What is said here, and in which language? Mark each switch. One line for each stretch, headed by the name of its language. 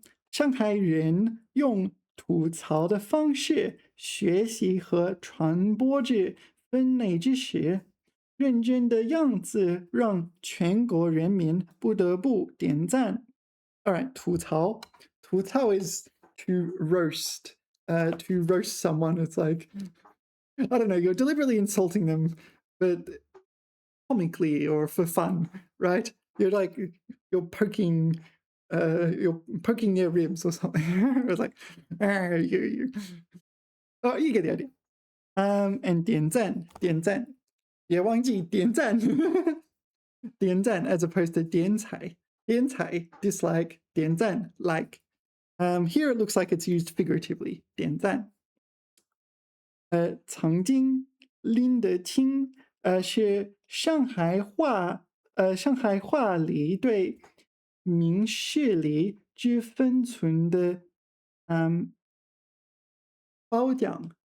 Chinese: 上海人用吐槽的方式学习和传播着分类知识，认真的样子让全国人民不得不点赞.
English: All right, 吐槽. 吐槽 is to roast. To roast someone, it's like, I don't know, you're deliberately insulting them, but comically or for fun, right? You're poking their ribs or something. It's like, you. Oh, you get the idea.
Chinese: And 点赞, 别忘记点赞.
English: 点赞 as opposed to 点彩. 点彩 dislike, 点赞 like. Here it looks like it's used figuratively.
Chinese: 点赞.曾经拎得清是上海话里对明事理之分寸的褒奖.